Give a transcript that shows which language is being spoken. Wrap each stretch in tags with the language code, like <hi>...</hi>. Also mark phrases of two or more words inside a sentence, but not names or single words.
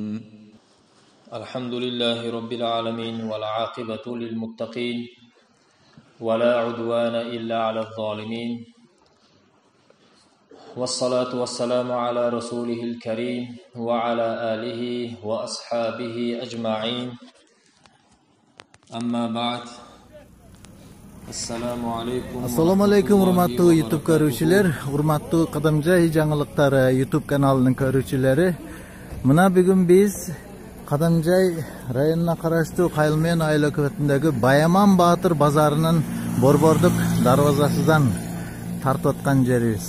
<ar>الحمد لله رب العالمين والعاقبة للمتقين ولا عدوان إلا على الظالمين والصلاة والسلام على رسوله الكريم وعلى آله وأصحابه أجمعين أما بعد السلام عليكم</ar> <ky>урматтуу YouTube көрүүчүлөр, урматтуу Кадамжай жаңылыктары YouTube каналынын көрүүчүлөрү. Мына бүгүн биз Кадамжай районуна караштуу Кайылмен айыл өкмөтүндөгү Баяман Баатыр базарынын борбордук дарбазасынан тартып аткан жерибиз.</ky>